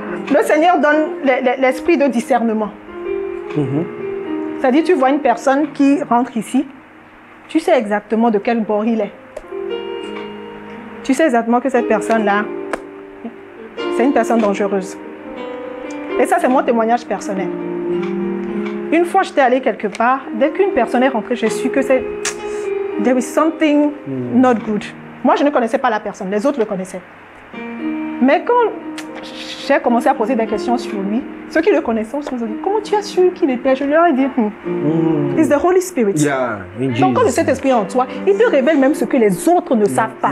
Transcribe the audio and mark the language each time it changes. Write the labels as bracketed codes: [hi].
[fr] le Seigneur donne l'esprit de discernement. C'est-à-dire, tu vois une personne qui rentre ici, tu sais exactement de quel bord il est. Tu sais exactement que cette personne-là, c'est une personne dangereuse. Et ça, c'est mon témoignage personnel. Une fois, j'étais allée quelque part, dès qu'une personne est rentrée, j'ai su que c'est... [en] There is something not good. [fr] Moi, je ne connaissais pas la personne, les autres le connaissaient. Mais quand j'ai commencé à poser des questions sur lui, ceux qui le connaissaient, on se dit, comment tu as su qu'il était? Je leur ai dit, [en] it's the Holy Spirit. Yeah. In [fr] Donc quand le [en] Jesus. [fr] Saint-Esprit est en toi, il te révèle même ce que les autres ne savent pas.